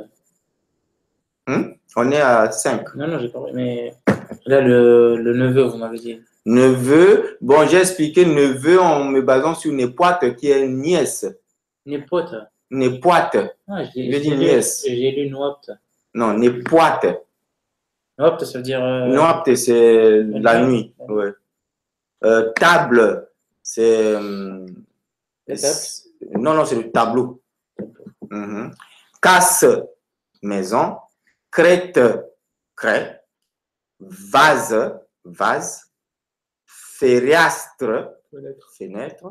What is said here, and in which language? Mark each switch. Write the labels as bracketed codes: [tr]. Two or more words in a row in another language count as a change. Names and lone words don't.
[fr] On est à 5. Non, j'ai compris, mais là, le neveu, vous m'avez dit. Neveu, bon, j'ai expliqué neveu en me basant sur népoite qui est nièce. Népote. Népoite. Ah, j'ai dit nièce. J'ai lu noapte. Non, népoite. Noapte, ça veut dire... Noapte, c'est la nuit. Ouais. Table, c'est... non, c'est le tableau. Casse, maison. Crête, craie. Vase, Fereastre, fenêtre.